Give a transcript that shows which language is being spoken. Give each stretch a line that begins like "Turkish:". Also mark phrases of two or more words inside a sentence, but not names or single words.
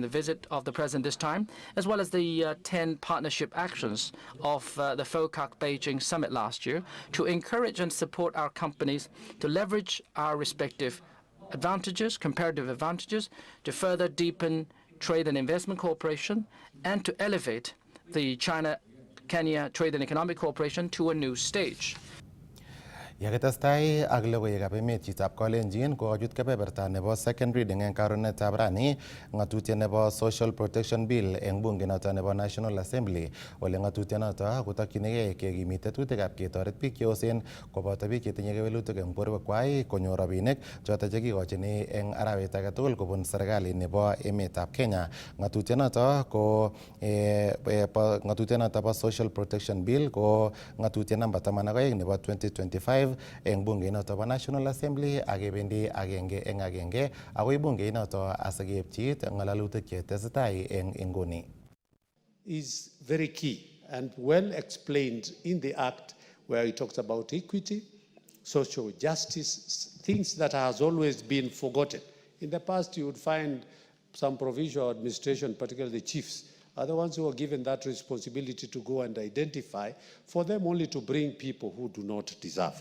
English: the visit of the President this time, as well as the 10 partnership actions of the FOCAC Beijing Summit last year, to encourage and support our companies to leverage our respective advantages, comparative advantages, to further deepen trade and investment cooperation, and to elevate the China-Kenya Trade and Economic Cooperation to a new stage.
Kalenjin: Yakitestai ak logoiwekab emet chitab Kalenjin kokachut kebeberta nebo
English: second reading
Kalenjin: eng karonetab rani ng'atutiet nebo Social Protection Bill eng bunge noto nebo National Assembly. Ole ng'atutienoto kotokyinigei kekimit tetutikab ketoret biik cheosen koboto biik chetinye kewelutik eng borwekwai konyor rabinik choto chekikochini eng arawet age tugul kobun serikali nebo emetab Kenya. Ng'atutienoto bo Social Protection Bill ko ng'atutiet namba 12 nebo 2025 eng bunge noto bo National Assembly akebendi agenge eng agenge akoi bunge noto asikeipchi ng'alalutik chetesetai eng inguni.
English: Is very key and well explained in the Act, where it talks about equity, social justice, things that has always been forgotten. In the past, you would find some provincial administration, particularly the chiefs, are the ones who are given that responsibility to go and identify, for them only to bring people who do not deserve.